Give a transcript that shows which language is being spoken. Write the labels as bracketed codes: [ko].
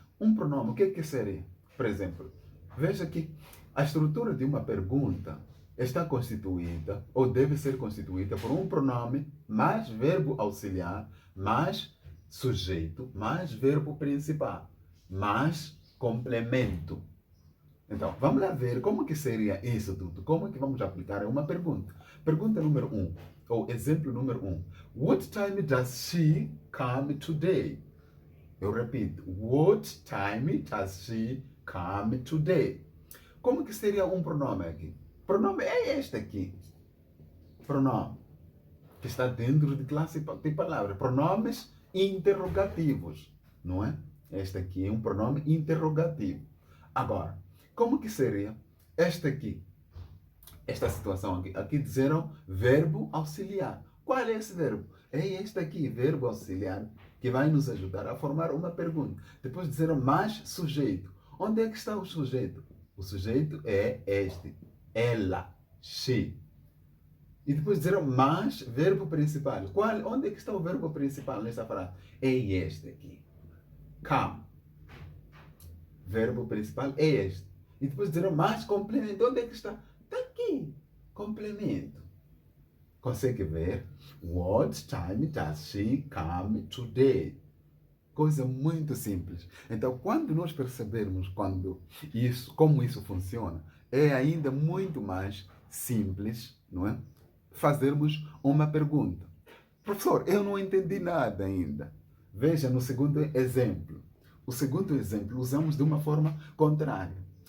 [pt] Um pronome, o que é que seria? Por exemplo, veja que a estrutura de uma pergunta está constituída, ou deve ser constituída, por um pronome mais verbo auxiliar, mais sujeito, mais verbo principal, mais complemento. Então, vamos lá ver como que seria isso tudo. Como que vamos aplicar a uma pergunta. Pergunta número 1, ou exemplo número 1. [en] What time does she come today? [pt] Eu repito. [en] What time does she come today? [pt] Como que seria um pronome aqui? Pronome é este aqui. Pronome. Que está dentro de classe de palavras. Pronomes interrogativos. Não é? Este aqui é um pronome interrogativo. Agora, como que seria este aqui? Esta situação aqui. Aqui disseram verbo auxiliar. Qual é esse verbo? É este aqui, verbo auxiliar, que vai nos ajudar a formar uma pergunta. Depois disseram mais sujeito. Onde é que está o sujeito? O sujeito é este. Ela, she. E depois disseram mais verbo principal. Onde é que está o verbo principal nessa frase? É este aqui. Come. Verbo principal é este. E depois disseram mais complemento. Onde é que está? Está aqui. Complemento. Consegue ver? [en] What time does she come today? [pt] Coisa muito simples. Então, quando nós percebermos como isso funciona, é ainda muito mais simples, não é? Fazermos uma pergunta. Professor, eu não entendi nada ainda. Veja no segundo exemplo. O segundo exemplo usamos de uma forma contrária.